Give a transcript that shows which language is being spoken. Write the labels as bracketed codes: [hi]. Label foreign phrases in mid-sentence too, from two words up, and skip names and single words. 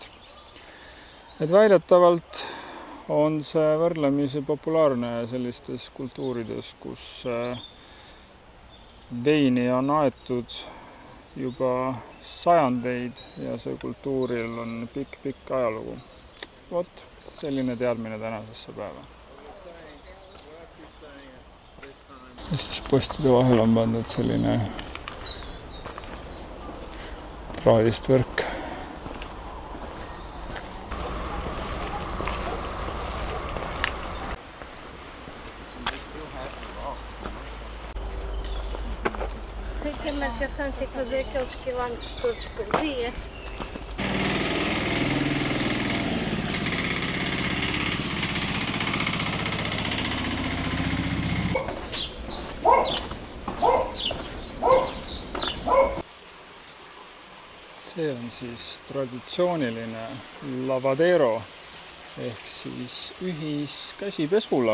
[et] Et väidetavalt on see võrdlemisi populaarne sellistes kultuurides, kus veini on aetud juba sajandeid ja see kultuuril on pikk ajalugu. Vot, selline teadmine tänasesse päeva. Ja siis postide vahel on pandud selline traadist võrk. [pt] Sei que a marcação tem que fazer aqueles quilómetros todos por dia. [et] See on siis traditsiooniline lavadero ehk siis ühiskäsipesula.